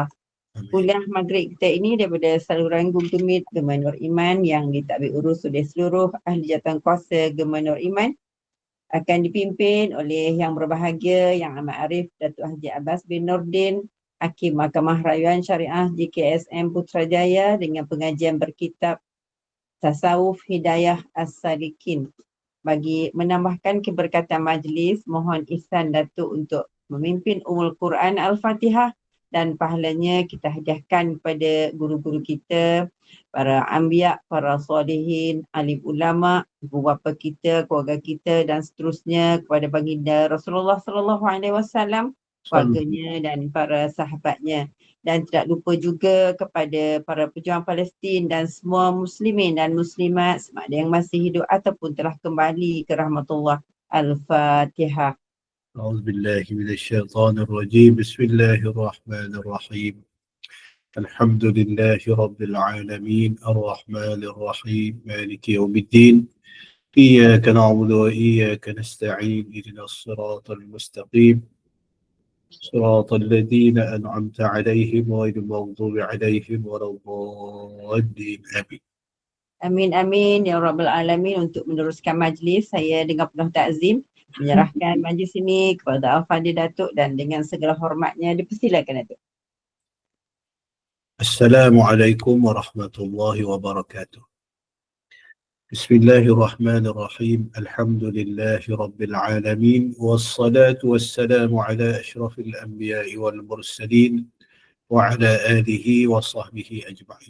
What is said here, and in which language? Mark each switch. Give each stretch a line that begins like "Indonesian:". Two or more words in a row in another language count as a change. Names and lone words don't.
Malay: Kuliah maghrib kita ini daripada saluran Google Meet Gemanur Iman yang ditadbir urus oleh seluruh ahli jawatankuasa Gemanur Iman akan dipimpin oleh yang berbahagia Yang Amat Arif Datuk Haji Abbas bin Nordin, Hakim Mahkamah Rayuan Syariah JKSM Putrajaya dengan pengajian berkitab Tasawuf Hidayah As-Salikin. Bagi menambahkan keberkatan majlis, mohon ihsan Datuk untuk memimpin Ummul Quran Al-Fatihah dan pahalanya kita hadiahkan kepada guru-guru kita, para anbiya, para solihin, alim ulama, ibu bapa kita, keluarga kita dan seterusnya, kepada baginda Rasulullah
Arabic: صلى الله عليه وسلم,
Malay: keluarganya dan para sahabatnya. Dan tidak lupa juga kepada para pejuang Palestin dan semua muslimin dan muslimat sama ada yang masih hidup ataupun telah kembali ke rahmatullah. Al-Fatihah.
Arabic: أعوذ بالله من الشيطان الرجيم بسم الله الرحمن الرحيم الحمد لله رب العالمين الرحمن الرحيم مالك يوم الدين إياك نعبد وإياك نستعين اهدنا الصراط المستقيم صراط الذين أنعمت عليهم غير المغضوب عليهم ولا الضالين آمين. آمين آمين يا رب العالمين.
Malay: Untuk meneruskan majlis, saya dengan penuh takzim menyerahkan majlis ini kepada Al-Fadhil Datuk dan dengan segala hormatnya dipersilakan Datuk.
Arabic: السلام عليكم ورحمة الله وبركاته. بسم الله الرحمن الرحيم. الحمد لله رب العالمين. والصلاة والسلام على أشرف الأنبياء والمرسلين وعلى آله وصحبه أجمعين.